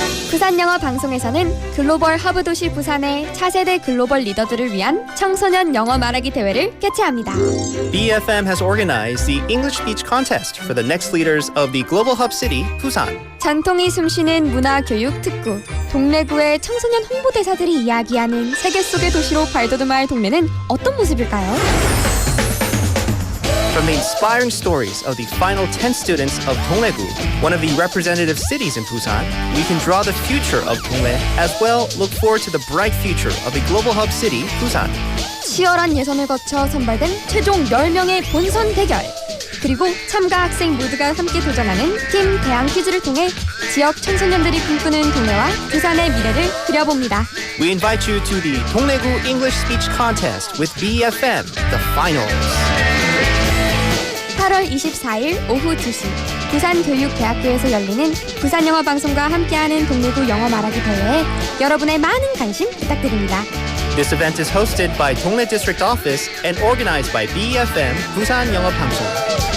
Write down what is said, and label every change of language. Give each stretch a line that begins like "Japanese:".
Korean: 부산영어 방송에서는 글로벌 허브 도시 부산의 차세대 글로벌 리더들을 위한 청소년 영어 말하기 대회를 개최합니다.
English: BFM has organized the English Speech Contest for the next leaders of the global hub city, Busan.
Korean: 전통이 숨쉬는 문화교육 특구, 동래구의 청소년 홍보대사들이 이야기하는 세계 속의 도시로 발돋움할 동네는 어떤 모습일까요?
English: From the inspiring stories of the final 10 students of Dongdaegu, one of the representative cities in Busan, we can draw the future of Dongdae as well look forward to the bright future of the global hub city, Busan.
Korean: 치열한 예선을 거쳐 선발된 최종 10명의 본선 대결. 그리고 참가 학생 모두가 함께 도전하는 팀 대항 퀴즈를 통해 지역 청소년들이 꿈꾸는 동네와 부산의 미래를 그려봅니다.
English: We invite you to the 동래구 English Speech Contest with BFM, the finals.
Korean: 8월 24일 오후 2시 부산교육대학교에서 열리는 부산영어방송과 함께하는 동래구 영어 말하기 대회에 여러분의 많은 관심 부탁드립니다.
English: This event is hosted by Dongnae District Office and organized by BFM, 부산영어방송.